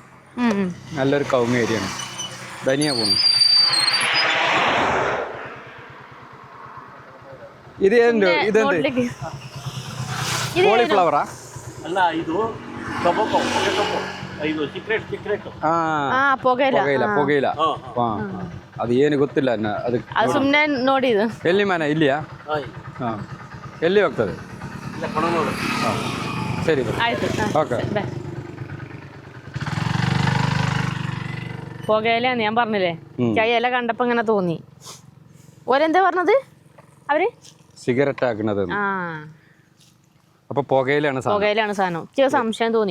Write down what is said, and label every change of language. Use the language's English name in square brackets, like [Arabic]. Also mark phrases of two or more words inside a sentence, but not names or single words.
[Malayalam] നല്ലൊരു കവുങ്ങ് ഏരിയയാണ്. ധനിയ പോകുന്നു. ഇതെന്ത് കോളിഫ്ലവറാ? പുകയില. [Kannada] ಅದು ಏನು ಗೊತ್ತಿಲ್ಲ ಅದು ಸುಮ್ಮನೆ ನೋಡಿದ್ದು. ಎಲ್ಲಿ ಮನೆ ಇಲ್ಲಿಯಾ? ಎಲ್ಲಿ ಹೋಗ್ತದೆ? ಸರಿ ഓക്കെ. [Malayalam] പുകയിലാണ് ഞാൻ പറഞ്ഞില്ലേ. ഇല കണ്ടപ്പോ ഇങ്ങനെ തോന്നി. ഓരെന്താ പറഞ്ഞത് അവര്? സിഗരറ്റ് ആക്കുന്നത്. അപ്പൊ പുകയിലാണ് സാധനം. ചില സംശയം തോന്നി.